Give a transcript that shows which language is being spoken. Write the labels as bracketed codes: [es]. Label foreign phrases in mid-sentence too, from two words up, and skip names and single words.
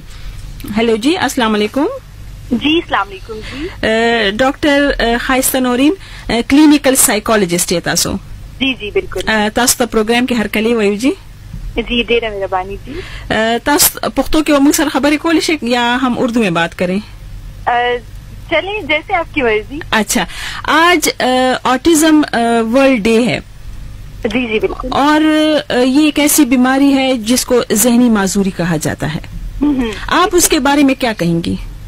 [ps] هلو جی السلام علیکم. جی السلام علیکم. جی ډاکټر خایسته نورین [en] clinical psychologist [ps] یې تاسو؟ جی جی بالکل. تاسو ته پروګرام کې هرکلی وایو جی. جی ډیره مهرباني جی. تاسو پښتو کې موږ سره خبرې کولی شئ یا هم [ur] اردو میں بات کریں؟ چلیں جیسے آپ کی مرضی. اچھا آج [en] autism world day [ur] ہے. جی جی بالکل. اور یہ ایک ایسی بیماری ہے جس کو ذہنی معذوری کہا جاتا ہے. آپ اس کے بارے میں کیا کہیں گی؟